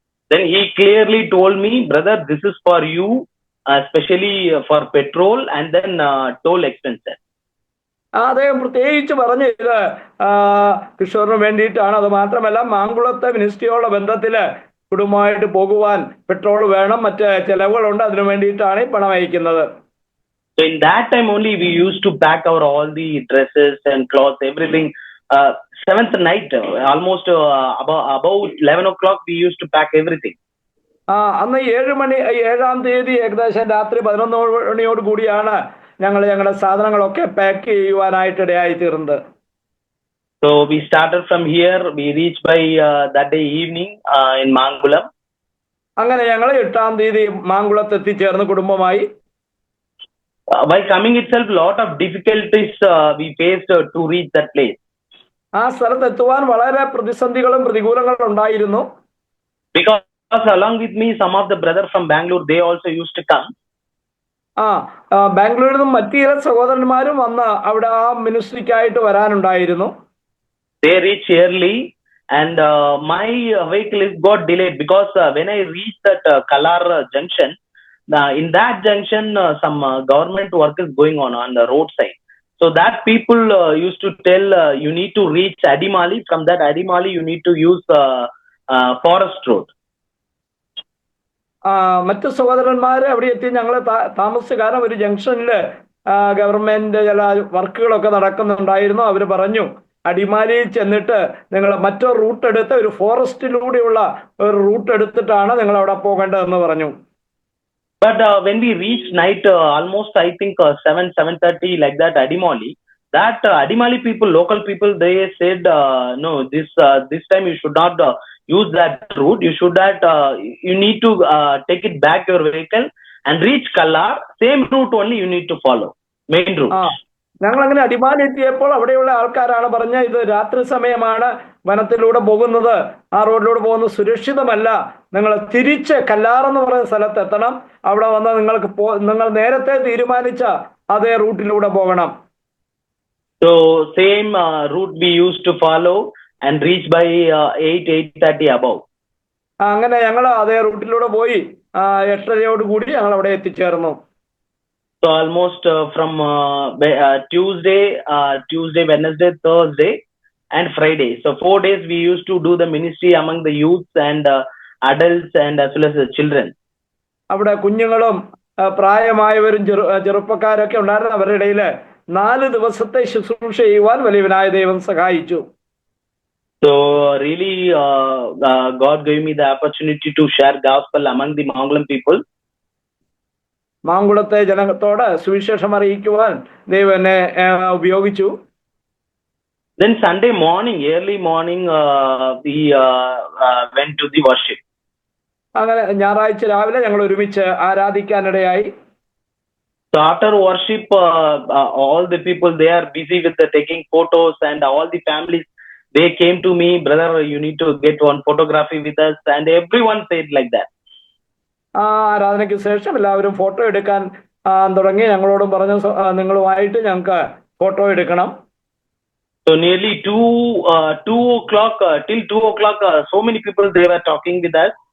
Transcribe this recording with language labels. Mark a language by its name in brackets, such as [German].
[English] Then he clearly told me, brother, this is for you, especially for petrol and then toll expenses. [Malayalam] അദ്ദേഹം പ്രത്യേകിച്ച് പറഞ്ഞു ഇത് കിഷോറിന് വേണ്ടിയിട്ടാണ്. അത് മാത്രമല്ല മാങ്കുളത്തെ മിനിസ്ട്രിയോടുള്ള ബന്ധത്തില് കുടുംബമായിട്ട് പോകുവാൻ പെട്രോൾ വേണം, മറ്റ് ചെലവുകളുണ്ട്, അതിനു വേണ്ടിയിട്ടാണ് ഈ പണം അയക്കുന്നത്. [English] So in that time only we used to pack our all the dresses and clothes, everything. 7th night, almost about 11 o'clock we used to pack everything. [Malayalam] അന്ന് 7-ാം തീയതി ഏകദേശം രാത്രി 11 മണിയോട് കൂടിയാണ് ഞങ്ങളുടെ സാധനങ്ങളൊക്കെ പാക്ക് ചെയ്യുവാനായിട്ടിടയായി തീർന്നത്. [English] So we started from here, we reached by that day evening in Mangulam. [Malayalam] അങ്ങനെ ഞങ്ങൾ 8-ാം തീയതി മാങ്കുളത്ത് എത്തിച്ചേർന്ന് കുടുംബമായി. [English] While coming itself, lot of difficulties we faced to reach that place. [Malayalam] ആ സ്ഥലത്ത് എത്തുവാൻ വളരെ പ്രതിസന്ധികളും പ്രതികൂലങ്ങളും ഉണ്ടായിരുന്നു. [English] Because along with me, some of the brothers from Bangalore, they also used to come. [Malayalam] ബാംഗ്ലൂരിൽ നിന്നും മറ്റു ചില സഹോദരന്മാരും വന്ന് അവിടെ ആ മിനിസ്ട്രിക്കായിട്ട് വരാനുണ്ടായിരുന്നു. [English] They reached early and my vehicle got delayed because when I reached that Kalar junction, in that junction some government work is going on the roadside. So that people used to tell you need to reach Adimali. From that Adimali you need to use forest road. [Malayalam] മറ്റു സഹോദരന്മാരെ അവിടെ എത്തി ഞങ്ങൾ താമസിച്ച കാരണം ഒരു ജംഗ്ഷനിൽ government ചില വർക്കുകളൊക്കെ നടക്കുന്നുണ്ടായിരുന്നു. അവർ പറഞ്ഞു അടിമാലിയിൽ ചെന്നിട്ട് നിങ്ങൾ മറ്റൊരു റൂട്ട് എടുത്ത് ഒരു ഫോറസ്റ്റിലൂടെയുള്ള ഒരു റൂട്ട് എടുത്തിട്ടാണ് നിങ്ങൾ അവിടെ പോകേണ്ടതെന്ന് പറഞ്ഞു. [English] But when we reached night, almost I think 7:30 like that Adimali, that Adimali people, local people, they said no, this time you should not use that route. You should you need to take it back your vehicle and reach Kallar. Same route only you need to follow, main route. [Malayalam] ഞങ്ങൾ അങ്ങനെ അടിമാലി എത്തിയപ്പോൾ അവിടെയുള്ള ആൾക്കാരാണ് പറഞ്ഞ ഇത് രാത്രി സമയമാണ്, വനത്തിലൂടെ പോകുന്നത്, ആ റോഡിലൂടെ പോകുന്നത് സുരക്ഷിതമല്ല, നിങ്ങൾ തിരിച്ച് കല്ലാർ എന്ന് പറയുന്ന സ്ഥലത്ത് എത്തണം, അവിടെ വന്ന് നിങ്ങൾ നേരത്തെ തീരുമാനിച്ച അതേ റൂട്ടിലൂടെ പോകണം. [English] So same route we used to follow and reach by 8:30 above. [Malayalam] അങ്ങനെ ഞങ്ങൾ അതേ റൂട്ടിലൂടെ പോയി 8:30 കൂടി ഞങ്ങൾ അവിടെ എത്തിച്ചേർന്നു. [English] So almost from Tuesday, Wednesday, Thursday and Friday. So 4 days we used to do the ministry among the youths and adults and as well as the children. [Malayalam] അവിടെ കുഞ്ഞുങ്ങളും പ്രായമായവരും ചെറുപ്പക്കാരൊക്കെ ഉണ്ടായിരുന്നു. അവരുടെ ഇടയിൽ 4 ദിവസത്തെ ശുശ്രൂഷ ചെയ്യുവാൻ വലിയവനായ ദൈവം സഹായിച്ചു. [English] So really God gave me the opportunity to share gospel among the Mangulam people. [Malayalam] മാങ്കുളത്തെ ജനത്തോട് സുവിശേഷം അറിയിക്കുവാൻ ദൈവം എന്നെ ഉപയോഗിച്ചു. [English] Then Sunday morning, early morning, we went to the worship. [Malayalam] അങ്ങനെ ഞായറാഴ്ച രാവിലെ ഞങ്ങൾ ഒരുമിച്ച് ആരാധിക്കാനിടയായി. [English] So after worship, all the people, they are busy with taking photos, and all the families, they came to me, brother, you need to get one photography with us, and everyone said like that. [Malayalam] ആരാധനയ്ക്ക് ശേഷം എല്ലാവരും photo എടുക്കാൻ തുടങ്ങി. ഞങ്ങളോടും പറഞ്ഞു നിങ്ങളുമായിട്ട് ഞങ്ങൾക്ക് photo എടുക്കണം. [English] So nearly 2 o'clock, till 2 o'clock, so many people, they were talking with us.